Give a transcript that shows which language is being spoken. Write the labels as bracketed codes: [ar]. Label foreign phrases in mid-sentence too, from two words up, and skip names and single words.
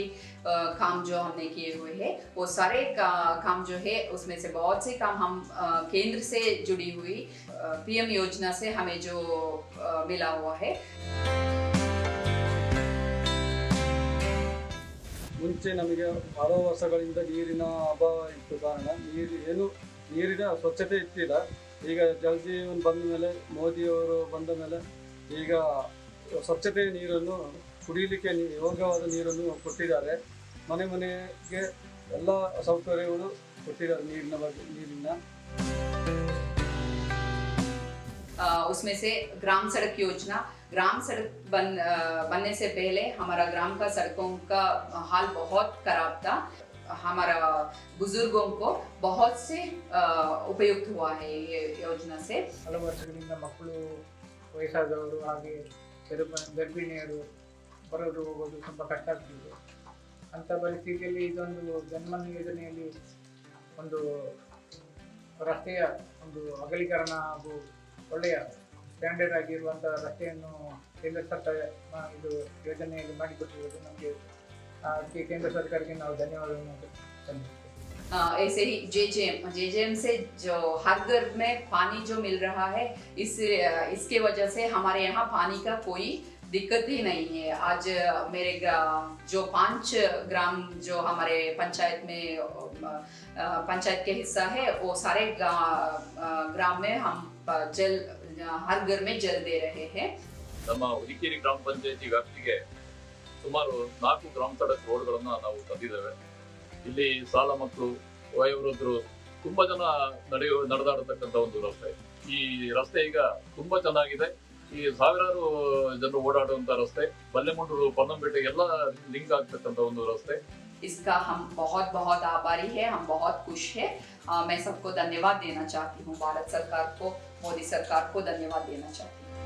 [hi] काम जो हमने किए हुए हैं, वो सारे काम जो है उसमें से बहुत से काम हम केंद्र से जुड़ी हुई PM योजना से हमें जो मिला हुआ है। [kn] ಮುಂಚೆ ನಮಗೆ ಹಲವು ವರ್ಷಗಳಿಂದ ನೀರಿನ ಅಭಾವ ಇತ್ತು ಕಾರಣ ನೀರಿನ ಸ್ವಚ್ಛತೆ ಇತ್ತಿಲ್ಲ. ಈಗ ಜಲ್ ಜೀವನ್ ಬಂದ ಮೇಲೆ ಮೋದಿಯವರು ಬಂದ ಮೇಲೆ ಈಗ ಸ್ವಚ್ಛತೆ ನೀರನ್ನು ಕುಡಿಯಲಿಕ್ಕೆ ಯೋಗ್ಯವಾದ ನೀರನ್ನು ಕೊಟ್ಟಿದ್ದಾರೆ. ಮನೆ ಮನೆಗೆ ಎಲ್ಲ ಸೌಕರ್ಯಗಳು ಕೊಟ್ಟಿದ್ದಾರೆ ನೀರಿನ [hi] उसमें से ग्राम सड़क योजना, ग्राम सड़क बनने से पहले हमारा ग्राम का सड़कों का हाल बहुत खराब था। हमारा बुजुर्गों को बहुत से उपयुक्त हुआ है ये योजना से। [kn] ಹಲವು ವರ್ಷಗಳಿಂದ ಮಕ್ಕಳು, ವಯಸ್ಸಾದವರು ಹಾಗೆ ಗರ್ಭಿಣಿಯರು ಬರೋದು ಹೋಗೋದು ತುಂಬ ಕಷ್ಟ ಆಗ್ತಿದೆ. ಅಂಥ ಪರಿಸ್ಥಿತಿಯಲ್ಲಿ ಇದೊಂದು ಜನ್ಮನ್ ಯೋಜನೆಯಲ್ಲಿ ಒಂದು ರಸ್ತೆಯ ಒಂದು ಅಗಲೀಕರಣ ಹಾಗೂ ಒಳ್ಳೆಯ ಸ್ಟ್ಯಾಂಡರ್ಡ್ ಆಗಿರುವಂಥ ರಸ್ತೆಯನ್ನು ಕೇಂದ್ರ ಸರ್ಕಾರ ಇದು ಯೋಜನೆಯಲ್ಲಿ ಮಾಡಿಕೊಟ್ಟಿರುವುದು ನಮಗೆ ಅದಕ್ಕೆ ಕೇಂದ್ರ ಸರ್ಕಾರಕ್ಕೆ ನಾವು ಧನ್ಯವಾದವನ್ನು ಸಲ್ಲಿಸ್ತೇವೆ. [hi] ऐसे ही जेजेएम से जो हर घर में पानी जो मिल रहा है, इसके वजह से हमारे यहाँ पानी का कोई दिक्कत ही नहीं है। आज मेरे जो 5 ग्राम जो हमारे पंचायत में पंचायत के हिस्सा है, वो सारे ग्राम में हम जल हर घर में जल दे रहे हैं। [kn] ನಮ್ಮ ಹುಲಿಕೇರಿ ಗ್ರಾಮ ಪಂಚಾಯತಿ ವ್ಯಾಪ್ತಿಗೆ ಸುಮಾರು 4 ಗ್ರಾಮ ಸಡಕ್ ರೋಡ್ಗಳನ್ನು ನಾವು ತಂದಿದ್ದೇವೆ. ಇಲ್ಲಿ ಸಾಲ ಮಕ್ಕಳು, ವಯೋವೃದ್ಧರು ತುಂಬಾ ಜನ ನಡೆದಾಡತಕ್ಕಂಥ ಒಂದು ರಸ್ತೆ. ಈ ರಸ್ತೆ ಈಗ ತುಂಬಾ ಚೆನ್ನಾಗಿದೆ. ಈ ಸಾವಿರಾರು ಜನರು ಓಡಾಡುವಂತ ರಸ್ತೆ, ಬಲ್ಲೆಮುಂಡೂರು, ಪೊನ್ನಂಪೇಟೆ ಎಲ್ಲ ಲಿಂಕ್ ಆಗ್ತಕ್ಕಂಥ ಒಂದು ರಸ್ತೆ. [hi] इसका हम बहुत बहुत आभारी है, हम बहुत खुश है। मैं सबको धन्यवाद देना चाहती हूँ, भारत सरकार को, मोदी सरकार को धन्यवाद देना चाहती हूँ।